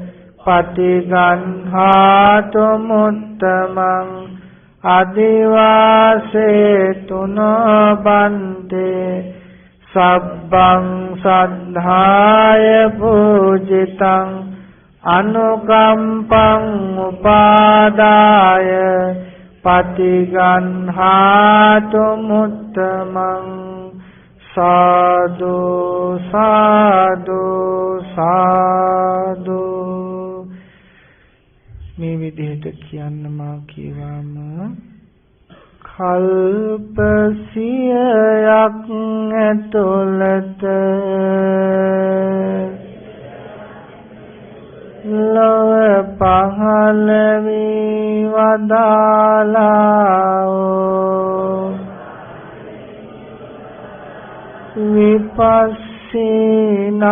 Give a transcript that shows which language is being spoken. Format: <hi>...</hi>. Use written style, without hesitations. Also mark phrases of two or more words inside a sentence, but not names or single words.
<pi>patiganhatumuttamang adivasetuno bante sabbang saddhaya pujitang anukampang upadaya patiganhatumuttamang sadhu sadhu sadhu.</pi> <si>මේ විදිහට කියන්න මා කියවම කල්ප සියයක් ඇතුළත ලොව පහළ වී වදාළා විපස්සී</si>